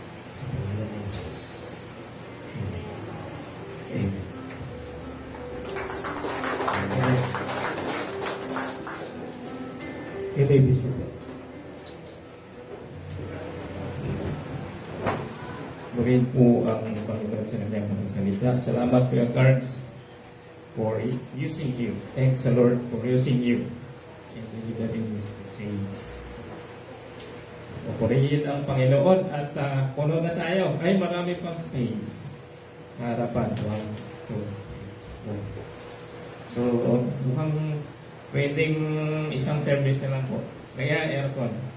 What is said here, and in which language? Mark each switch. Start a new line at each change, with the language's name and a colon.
Filipino: Sa pangalan ni Jesus. Amen. Amen. Amen. MABC po. Purihin po ang Panginoon sa kanyang mga salita. Salamat
English: Kuya Cards for using you. Thanks the Lord for using you in delivering His message.
Filipino: Purihin ang Panginoon at puno na tayo. Ay, marami pang space sa harapan. 1, 2, 3, 4. So, mukhang pwedeng isang service na lang po. Kaya aircon.